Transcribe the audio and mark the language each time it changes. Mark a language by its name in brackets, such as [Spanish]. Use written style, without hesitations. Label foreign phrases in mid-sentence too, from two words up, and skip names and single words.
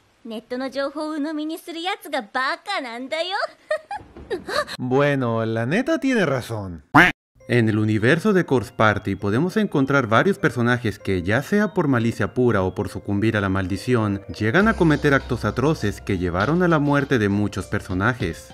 [Japanese] ネットの情報を鵜呑みにするやつがバカなんだよ。 [Spanish] Bueno, la neta tiene razón. En el universo de Corpse Party podemos encontrar varios personajes que, ya sea por malicia pura o por sucumbir a la maldición, llegan a cometer actos atroces que llevaron a la muerte de muchos personajes.